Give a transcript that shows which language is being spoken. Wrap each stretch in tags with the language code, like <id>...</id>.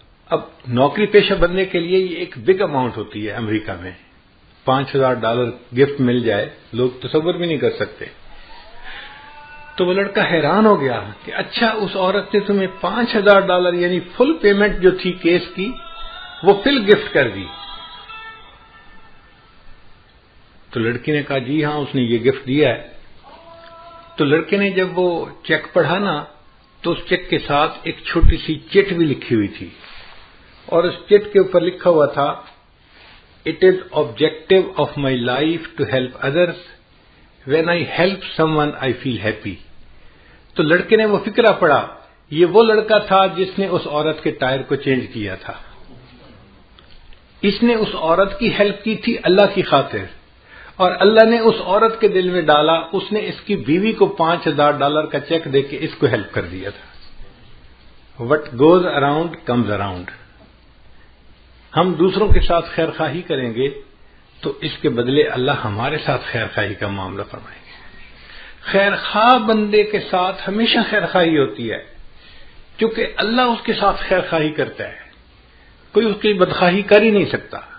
<ur>اب نوکری پیشہ بننے کے لیے یہ ایک بگ اماؤنٹ ہوتی ہے امریکہ میں، $5,000 گفٹ مل جائے، لوگ تصور بھی نہیں کر سکتے۔ تو وہ لڑکا حیران ہو گیا کہ اچھا اس عورت نے تمہیں $5,000 یعنی فل پیمنٹ جو تھی کیس کی وہ فل گفٹ کر دی۔ تو لڑکی نے کہا جی ہاں اس نے یہ گفٹ دیا ہے۔ تو لڑکے نے جب وہ چیک پڑھا نا تو اس چیک کے ساتھ ایک چھوٹی سی چٹ بھی لکھی ہوئی تھی، اور اس چٹ کے اوپر لکھا ہوا تھا "It is objective of my life to help others.</ur> <en>When I help someone, I feel happy."</en> <ur>تو لڑکے نے وہ فقرہ پڑھا، یہ وہ لڑکا تھا جس نے اس عورت کے ٹائر کو چینج کیا تھا. اس نے اس عورت کی ہیلپ کی تھی اللہ کی خاطر، اور اللہ نے اس عورت کے دل میں ڈالا، اس نے اس کی بیوی کو $5,000 کا چیک دے کے اس کو ہیلپ کر دیا تھا.</ur> <en>What goes around comes around.</en> <ur>ہم دوسروں کے ساتھ خیر خواہی کریں گے تو اس کے بدلے اللہ ہمارے ساتھ خیر خواہی کا معاملہ فرمائیں گے. خیر خواہ بندے کے ساتھ ہمیشہ خیر خواہی ہوتی ہے، کیونکہ اللہ اس کے ساتھ خیر خواہی کرتا ہے، کوئی اس کی بدخواہی کر ہی نہیں سکتا.</ur>